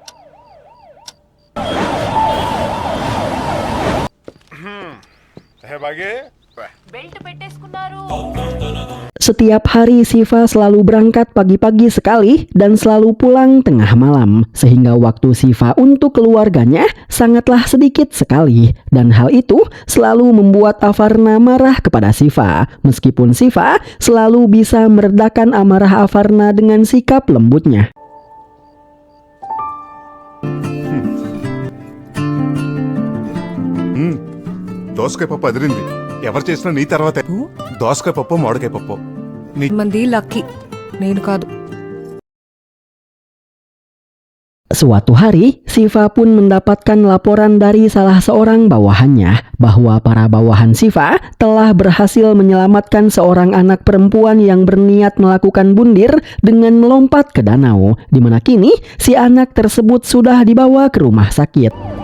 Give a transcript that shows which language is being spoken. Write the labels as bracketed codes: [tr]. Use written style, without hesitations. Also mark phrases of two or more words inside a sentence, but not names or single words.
[id] Setiap hari Siva selalu berangkat pagi-pagi sekali dan selalu pulang tengah malam, sehingga waktu Siva untuk keluarganya sangatlah sedikit sekali. Dan hal itu selalu membuat Avarna marah kepada Siva, meskipun Siva selalu bisa meredakan amarah Avarna dengan sikap lembutnya. [te] దోసకాయ పప్పు అదిరింది. ఎవరు చేసినా నీ తర్వాతే. దోసకాయ పప్పు మామిడికాయ పప్పు మంది లక్కీ, నేను కాదు. [id] Suatu hari, Siva pun mendapatkan laporan dari salah seorang bawahannya bahwa para bawahan Siva telah berhasil menyelamatkan seorang anak perempuan yang berniat melakukan bundir dengan melompat ke danau, di mana kini si anak tersebut sudah dibawa ke rumah sakit.